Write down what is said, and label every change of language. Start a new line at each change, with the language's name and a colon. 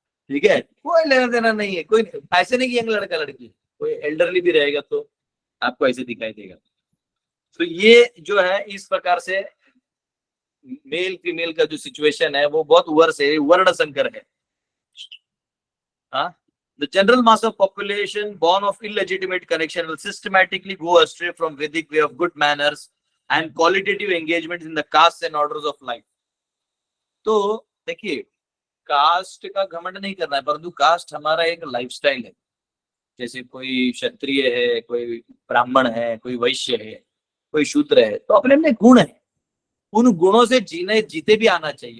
Hindi: ठीक है, कोई लेना देना नहीं है, कोई ऐसे नहीं कि यंग लड़का लड़की, कोई एल्डरली भी रहेगा तो आपको ऐसे दिखाई देगा। तो ये जो है इस प्रकार से मेल फीमेल का जो सिचुएशन है वो बहुत वर्ष है, वर्ण संकर है।
English: The general mass of population born of illegitimate connection will systematically go astray from Vedic way of good manners and qualitative engagement in the castes and orders of life।
Hindi: तो देखिए कास्ट का घमंड नहीं करना है, परंतु कास्ट हमारा एक लाइफस्टाइल है। जैसे कोई क्षत्रिय है, कोई ब्राह्मण है, कोई वैश्य है, कोई शूद्र है, तो अपने अपने गुण है, उन गुणों से जीते भी आना चाहिए।